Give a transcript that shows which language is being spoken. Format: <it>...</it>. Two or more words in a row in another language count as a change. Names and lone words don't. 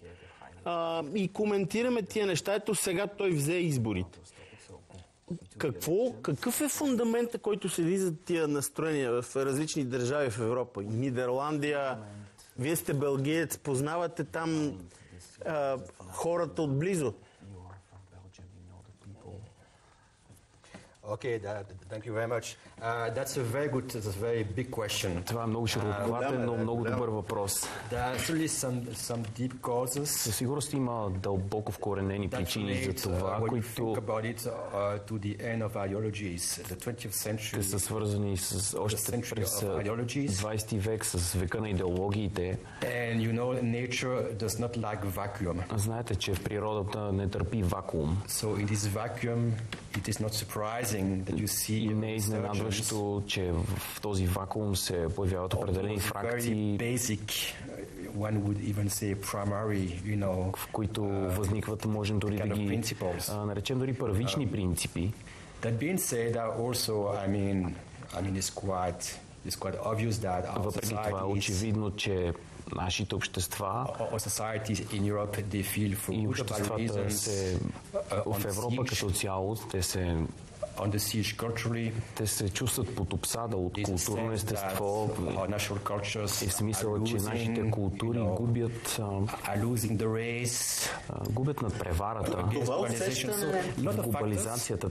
<bg>И коментираме тия неща. Ето сега той взе изборите. Какъв е фундамента, който седи за тия настроения в различни държави в Европа? Нидерландия, вие сте белгиец, познавате там хората отблизо.</bg> <en>Okay, thank you very much. That's a very big question.</en> <bg>Това е много широкообхватен, но много добър въпрос.</bg> <en>There are actually some deep causes.</en> <bg>Със сигурност има дълбоко вкоренени причини за това, които те са свързани с още през 20 век с века на идеологиите.</bg> <en>And you know, nature does not like vacuum.</en> <bg>Знаете, че в природата не търпи вакуум.</bg> <en>So in this vacuum, it is not surprising that you see.</en> <bg>И не е изненадващо, че в този вакуум се появяват определени фракции,</bg> <en>one would even say primary, you know,</en> <bg>в които възникват, можем дори да ги наречем дори първични принципи.</bg> <en>That being said, also, I mean, it's quite obvious that our</en> <bg>въпреки това е очевидно, че нашите общества и обществата в Европа като цяло, те се чувстват под обсада от културно естество и смисъл, че нашите култури губят над преварата в глобализацията.</bg>